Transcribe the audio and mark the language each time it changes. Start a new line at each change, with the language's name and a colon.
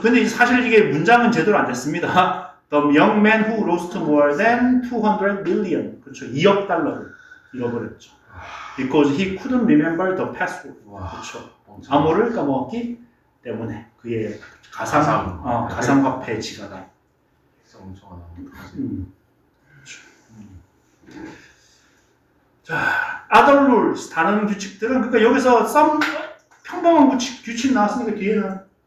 Korean: 근데 사실 이게 문장은 제대로 안 됐습니다.
English: The young man who lost more than 200 million
Korean: 그렇죠. 2억 달러를 잃어버렸죠.
English: Because he couldn't remember the password.
Korean: 그렇죠. 암호를 까먹었기 때문에 그의 가상화폐 지가다. 엄청 자,
English: other rules
Korean: 다른 규칙들은 그러니까 여기서 평범한 규칙 나왔으니까 뒤에는